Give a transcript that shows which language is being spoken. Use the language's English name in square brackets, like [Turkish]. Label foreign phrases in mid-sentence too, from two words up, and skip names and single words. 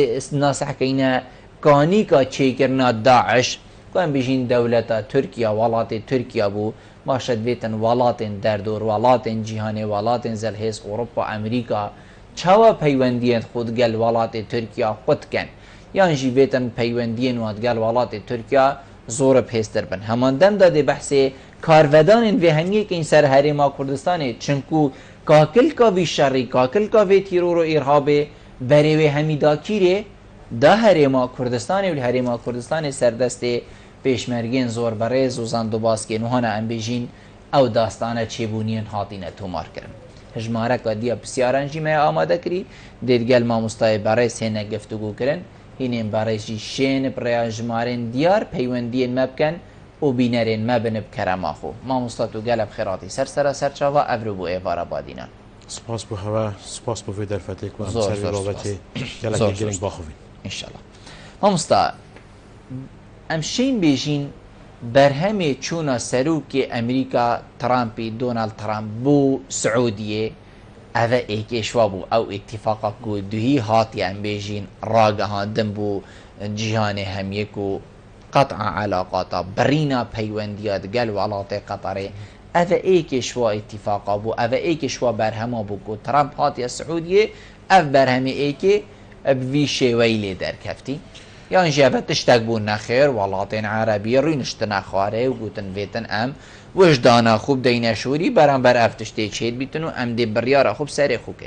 [Kurdish] ناسەحکەینە کانیکا چێکردنا داعش ئەم بێژین دەولەتە تورکیا وڵاتی تورکیا بوو باشە دوێتن وڵاتێن دەردۆر وڵاتێن جیهانێ وڵاتێن زەلهێز ئۆڕۆپا ئەمریکا چاوە پەیوەندیان خودگەل وڵاتی تورکیا خودکەن یانژی بێتن پەیوەندیان واتگەل وڵاتی تورکیا زۆرە پێستر بن هەماندەمدا دێ بەحسێ کارڤەدانên vê hemiyekên ser herêma Kurdistanê çinku kakilka vî şerî kakilka vê tîror û îrhabê berê wê hemîdakîrê da herêma Kurdistanê û herêma Kurdistanê serdestê pêşmergên zor berêz û zandobaskên wana em bêjîn ew dastana çêbûniyên hatîne tomarkirin hejmareka diya pisyaran jî me amade kirî dêdgel mamostayê berêz hêne geftugû kirin hînên berêz jî şên rêya jimarên diyar peywendiyên me bikin û bînerên me bin bi kerema xwe mamosta tu gelek xêratî sersera serçava ev bû êvara badînan سپاس بۆ هەوا سپاس بۆ vê derfetê ku em ser vê babetê gelekî giring baxivîn ئینشاءڵڵا مامۆستا ئەم شین بێژین بەرهەمێ چوونە سەرروکێ ئەمریکا ترامپی دۆناڵد ترامپ بۆ سعودیێ ئەvە ئێکێشوا بوو ئەو ئیتیفاقا و دوهی هاتی ئەم بێژین ڕاگەهاندن بوو جیهانێ هەمیەک و [Arabic] قەتع علاقاتە [Kurdish] بڕینا پەیوەندیە دگەل وڵاتێ قەتەرێ ئەvە ئێکێشوا ئیتیفاقا بوو ئەvە ئێکێشوا بەرهەما بوو و ترامپ هاتیە سعودیێ ئەف بەرهەمی ئێکێ بڤی شێوەی لێ دەرکەفتی یان ژێبە تشتێک بوو نەخێر وڵاتێن عەرەبی ڕوینشتنە خوارێ و گوتن بێتن ئەم وەژدانە خوب دەینە شووری بەرامبەر ئەف تشتێ چێت بیتن و ئەم دێ بڕیارە خوب سەرێ خوکەین